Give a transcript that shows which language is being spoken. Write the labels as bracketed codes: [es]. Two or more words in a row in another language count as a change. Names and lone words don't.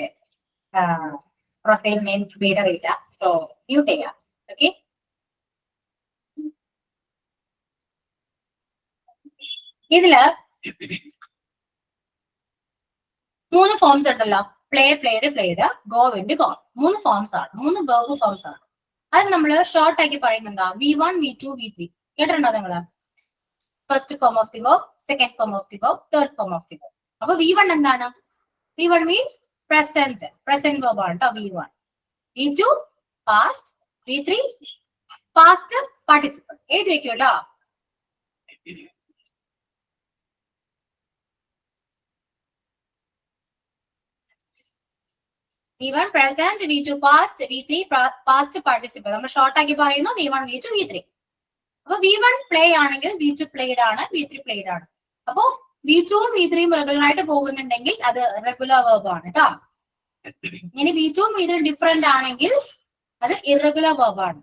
[en] profile name [ml] പേരറിയില്ല. സോ മ്യൂട്ട് ചെയ്യാം. ഓക്കെ? ഇതില് 3 ഫോംസ് ഉണ്ടല്ലോ. [en] play, played, played, go, went, gone. 3 forms ആണ്. [ml] 3 [en] verb forms [ml] ആണ്. അത് നമ്മൾ ഷോർട്ട് ആക്കി പറയുന്നത് V1, V2, V3. കേട്ടിട്ടുണ്ടോ നിങ്ങള്? [en] first form of the verb, second form of the verb, third form of the verb. [ml] അപ്പൊ V1 എന്താണ്? V1 [en] means present verb [ml] ആണ് കേട്ടോ. V1. [en] V2 past. V3 past participle. [ml] എഴുതി വെക്കൂ കേട്ടോ. [en] V1 present, V2 past, V3 past participle. [ml] നമ്മൾ ഷോർട്ട് ആക്കി പറയുന്നു V1, V2, V3. അപ്പൊ V1 പ്ലേ ആണെങ്കിൽ V2 പ്ലേഡ് ആണ്, V3 പ്ലേഡ് ആണ്. അപ്പോ V2 ഉം V3 ഉം റെഗുലർ ആയിട്ട് പോകുന്നുണ്ടെങ്കിൽ അത് [en] regular verb [ml] ആണ് കേട്ടോ. ഇനി V2 ഉം V3 ഡിഫറെന്റ് ആണെങ്കിൽ അത് [en] irregular verb [ml] ആണ്.